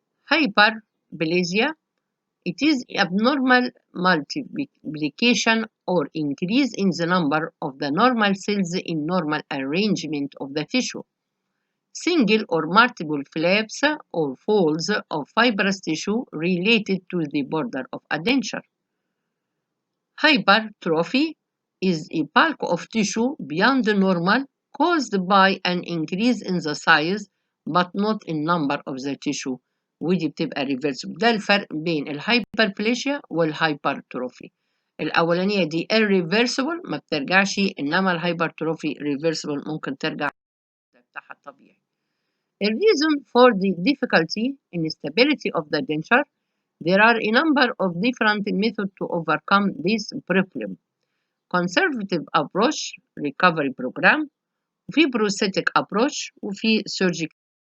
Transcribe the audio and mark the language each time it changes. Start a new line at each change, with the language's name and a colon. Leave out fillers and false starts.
English: Hyperplasia. It is abnormal multiplication or increase in the number of the normal cells in normal arrangement of the tissue. Single or multiple flaps or folds of fibrous tissue related to the border of a denture. Hypertrophy is a bulk of tissue beyond the normal caused by an increase in the size but not in number of the tissue.
Arabic: ودي بتبقى reversible. ده الفرق بين الهايبربليشيا والهايبرتروفي. الأولانية دي irreversible ما بترجعش، إنما الهايبرتروفي reversible ممكن ترجع بتاعها الطبيعي.
English: The reason for the difficulty in stability of the denture, there are a number of different methods to overcome this problem. Conservative approach, recovery program,
Arabic: وفي
English: prosthetic approach وفي surgical.